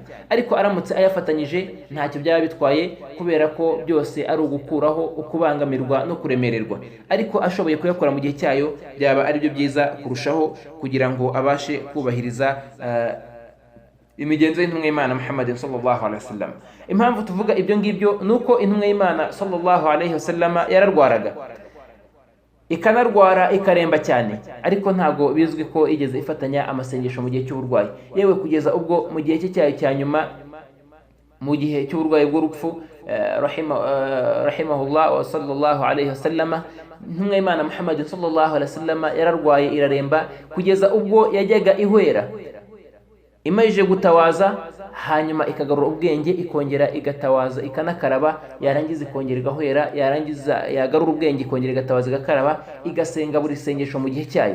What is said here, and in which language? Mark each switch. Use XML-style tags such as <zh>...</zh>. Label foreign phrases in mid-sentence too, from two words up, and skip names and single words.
<rw>Ariko aramutse ayafatanyije ntacyo byaba bitwaye, kubera ko byose ari ugukuraho ukubangamirwa no kuremererwa, ariko ashoboye kuyakora mu gihe cyayo byaba ari byo byiza kurushaho, kugira ngo abashe kubahiriza imigenzo y'intumwa y'Imana Muhammad</rw> <ar>صلى الله عليه وسلم.</ar> <rw>Impamvu tuvuga ibyo ngibyo nuko intumwa y'Imana</rw> <ar>صلى الله عليه وسلم</ar> <rw>yararwaraga, ikanarwara ikaremba cyane, ariko ntago bizwi ko igeze ifatanya amasengesho mu gihe cy'uburwayi, yewe kugeza ubwo mu gihe cye cyayo cya nyuma, mu gihe cy'uburwayi bw'urupfu,</rw> <ar>رحمه الله وصلى الله عليه وسلم,</ar> <rw>intumwa y'Imana Muhammad</rw> <ar>صلى الله عليه وسلم</ar> <rw>yararwaye iraremba kugeza ubwo yajyaga ihwera, imajije gutawaza, hanyuma ikagarura ubwenge, ikongera igatawaza ikanakaraba, yarangiza ikongera igahwera, yarangiza yagarura ubwenge ikongera igatawaza igakaraba, igasenga buri sengesho mu gihe cyayo.</rw>